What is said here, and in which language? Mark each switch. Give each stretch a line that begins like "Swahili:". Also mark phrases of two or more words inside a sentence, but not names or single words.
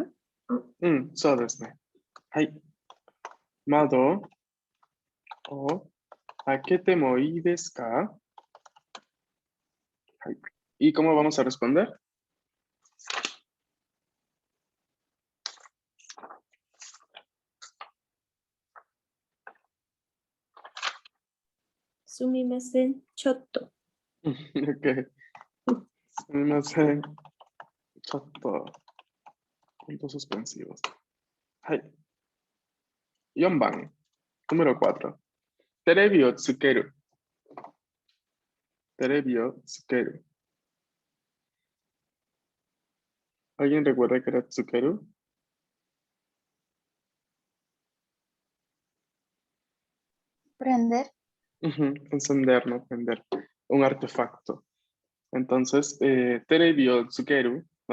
Japanese: そうですね。はい。窓を開けてもいいですか？
Spanish: はい。¿Y cómo vamos a responder?
Japanese: すみません、ちょっと. Ok. すみません。
Spanish: ちょっと、puntos suspensivos.
Japanese: はい。4番。Número 4. テレビをつける。テレビをつける。
Spanish: ¿Alguien recuerda que era
Japanese: tsukeru?
Spanish: Prender. Encender, no prender. Un artefacto. Entonces,
Japanese: テレビをつける,
Spanish: ¿no?